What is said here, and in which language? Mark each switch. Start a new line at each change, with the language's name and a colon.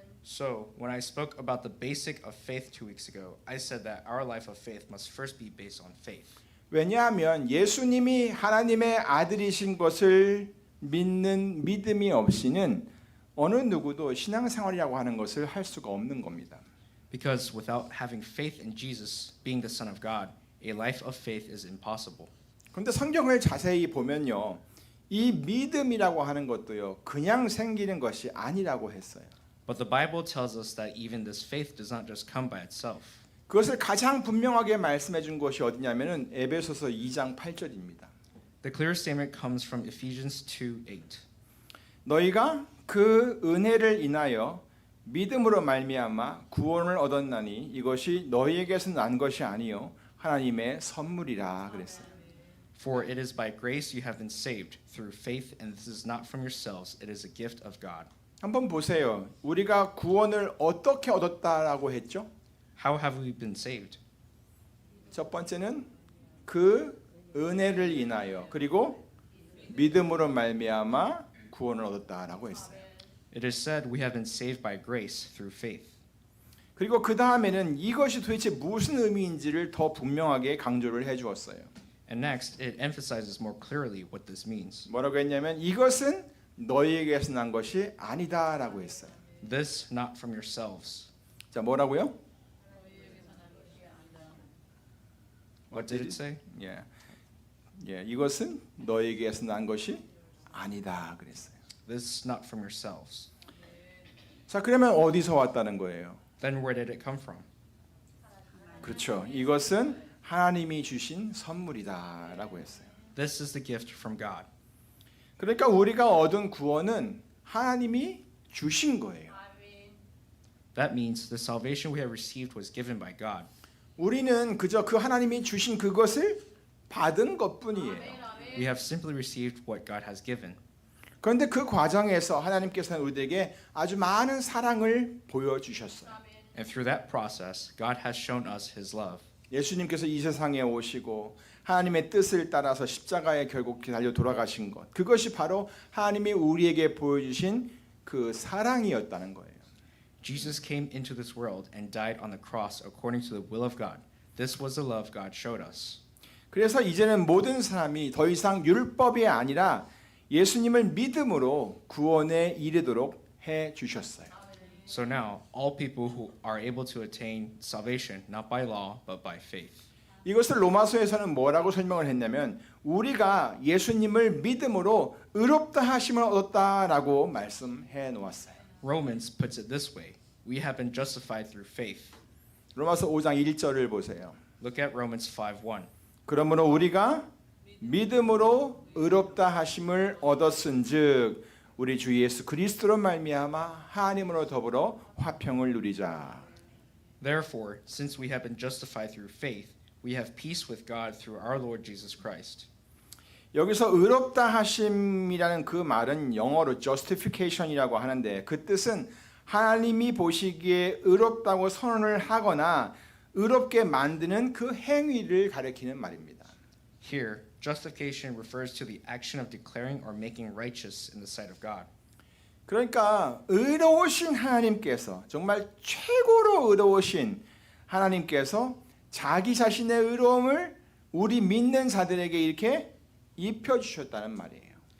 English: So, when I spoke about the basic of faith 2 weeks ago, I said that our life of faith must first be based on faith.
Korean: 왜냐하면 예수님이 하나님의 아들이신 것을 믿는 믿음이 없이는 어느 누구도 신앙생활이라고 하는 것을 할 수가 없는 겁니다.
English: Because without having faith in Jesus being the Son of God, a life of faith is impossible.
Korean: 그런데 성경을 자세히 보면요, 이 믿음이라고 하는 것도요, 그냥 생기는 것이 아니라고 했어요.
English: But the Bible tells us that even this faith does not just come by itself.
Korean: 그것을 가장 분명하게 말씀해 준 것이 어디냐면은 에베소서 2장 8절입니다.
English: The clear statement comes from Ephesians 2:8.
Korean: 너희가 그 은혜를 인하여 믿음으로 말미암아 구원을 얻었나니 이것이 너희에게서 난 것이 아니요 하나님의 선물이라 그랬어요.
English: For it is by grace you have been saved through faith, and this is not from yourselves, it is a gift of God.
Korean: 한번 보세요. 우리가 구원을 어떻게 얻었다라고 했죠?
English: How have we been saved?
Korean: 첫 번째는 그 은혜를 인하여 그리고 믿음으로 말미암아 구원을 얻었다라고 했어요.
English: It is said we have been saved by grace through faith.
Korean: 그리고 그 다음에는 이것이 도대체 무슨 의미인지를 더 분명하게 강조를 해주었어요.
English: And next, it emphasizes more clearly what this means.
Korean: 뭐라고 했냐면 이것은 너희에게서 난 것이 아니다라고 했어요.
English: This not from yourselves.
Korean: 자, 뭐라고요?
English: What did it say?
Korean: 이것은 너희에게서 난 것이 아니다 그랬어요.
English: This not from yourselves.
Korean: 자, 그러면 어디서 왔다는 거예요?
English: Then where did it come from?
Korean: 그렇죠. 이것은 하나님이 주신 선물이다라고 했어요.
English: This is the gift from God.
Korean: 그러니까 우리가 얻은 구원은 하나님이 주신 거예요.
English: That means the salvation we have received was given by God.
Korean: 우리는 그저 그 하나님이 주신 그것을 받은 것뿐이에요.
English: We have simply received what God has given.
Korean: 그런데 그 과정에서 하나님께서는 우리에게 아주 많은 사랑을 보여주셨어요.
English: And through that process, God has shown us His love.
Korean: 예수님께서 이 세상에 오시고 하나님의 뜻을 따라서 십자가에 결국 달려 돌아가신 것, 그것이 바로 하나님이 우리에게 보여주신 그 사랑이었다는 거예요.
English: Jesus came into this world and died on the cross according to the will of God. This was the love God showed us.
Korean: 그래서 이제는 모든 사람이 더 이상 율법이 아니라 예수님을 믿음으로 구원에 이르도록 해 주셨어요.
English: So now, all people who are able to attain salvation not by law but by faith.
Korean: 이것을 로마서에서는 뭐라고 설명을 했냐면 우리가 예수님을 믿음으로 의롭다 하심을 얻었다라고 말씀해 놓았어요.
English: Romans puts it this way. We have been justified through faith.
Korean: 로마서 5장 1절을 보세요.
English: Look at Romans 5:1.
Korean: 그러므로 우리가 믿음으로 의롭다 하심을 얻었은즉 우리 주 예수 그리스도로 말미암아 하나님으로 더불어 화평을 누리자.
English: Therefore, since we have been justified through faith, we have peace with God through our Lord Jesus Christ.
Korean: 여기서 의롭다 하심이라는 그 말은 영어로 justification이라고 하는데 그 뜻은 하나님이 보시기에 의롭다고 선언을 하거나 의롭게 만드는 그 행위를 가리키는 말입니다.
English: Here, justification refers to the action of declaring or making righteous in the sight of God.
Korean: 그러니까 의로우신 하나님께서 정말 최고로 의로우신 하나님께서 자기 자신의 의로움을 우리 믿는 자들에게 이렇게 입혀 주셨다는 말이에요.